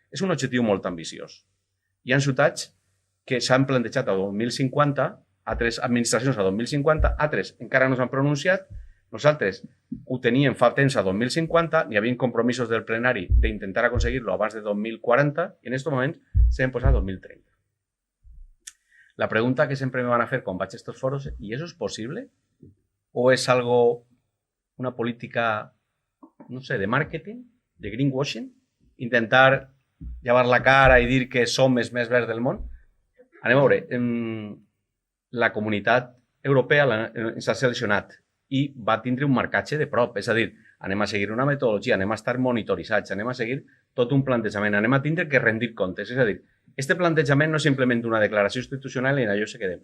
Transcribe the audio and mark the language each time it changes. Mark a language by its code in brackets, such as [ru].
[ca] És un objectiu molt ambiciós. Hi ha ciutats que s'han plantejat a 2050, altres administracions a 2050, altres encara no s'han pronunciat. Nosaltres ho teníem fa temps a 2050, n'hi havia compromisos del plenari d'intentar aconseguir-lo abans de 2040 i en aquest moment s'han posat a 2030. La pregunta que sempre me van a fer quan vaig a estos foros, [es] ¿y eso es posible? ¿O es algo, una política, no sé, de marketing, de greenwashing? [ca] Intentar llevar la cara i dir que som els més verds del món? Anem a veure, la comunitat europea ens ha seleccionat i va tindre un marcatge de prop, és a dir, anem a seguir una metodologia, anem a estar monitoritzats, anem a seguir tot un plantejament, anem a tindre que rendir comptes, és a dir, este plantejament no és simplement una declaració institucional i en allò se quedem.